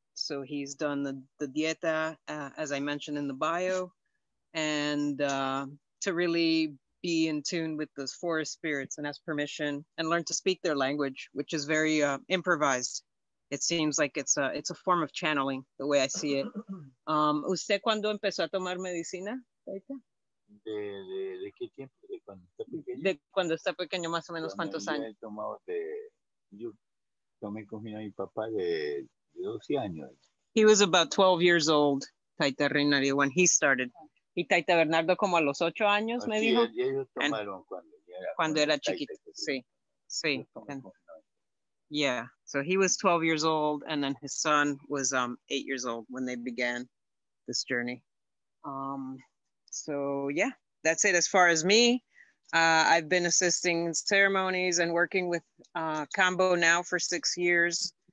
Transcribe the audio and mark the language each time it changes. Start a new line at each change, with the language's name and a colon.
English: So he's done the dieta, as I mentioned in the bio, and to really be in tune with those forest spirits and ask permission and learn to speak their language, which is very improvised. It seems like it's a form of channeling, the way I see it.
Spanish: ¿Usted cuándo empezó a tomar medicina, Taita? ¿De qué tiempo? ¿De cuando está pequeño? De cuando está pequeño, más o menos, ¿cuántos años? Yo tomé con mi papá de 12 años.
English: He was about 12 years old, Taita Reinerio, when he started.
Spanish: Y Taita Bernardo como a los 8 años, me dijo. Ellos tomaron cuando era chiquito. Sí, sí.
English: Yeah, so he was 12 years old, and then his son was 8 years old when they began this journey. So yeah, that's it as far as me. I've been assisting in ceremonies and working with Kambo now for 6 years.